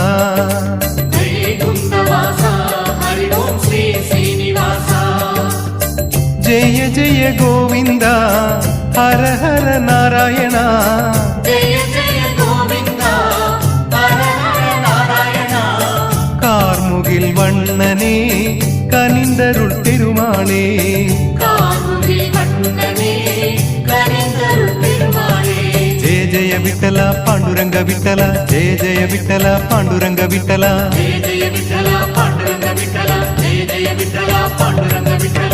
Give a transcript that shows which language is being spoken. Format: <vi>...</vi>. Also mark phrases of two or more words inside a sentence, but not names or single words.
<te>వైకుంఠవాసా హరి ఓం శ్రీ శ్రీనివాసా. జయ జయ గోవింద హర హర నారాయణ, జయ జయ గోవింద హర హర నారాయణ.</te> <ta>கார்முகில் வண்ணனே கனிந்தருள் பெருமாளே, கார்முகில் வண்ணனே கனிந்தருள் பெருமாளே. ஜெய ஜெய விட்டல பாண்டுரங்க விட்டல, ஜெய ஜெய விட்டல பாண்டுரங்க விட்டல, ஜெய ஜெய விட்டல பாண்டுரங்க விட்டல, ஜெய ஜெய விட்டல பாண்டுரங்க விட்டல.</ta>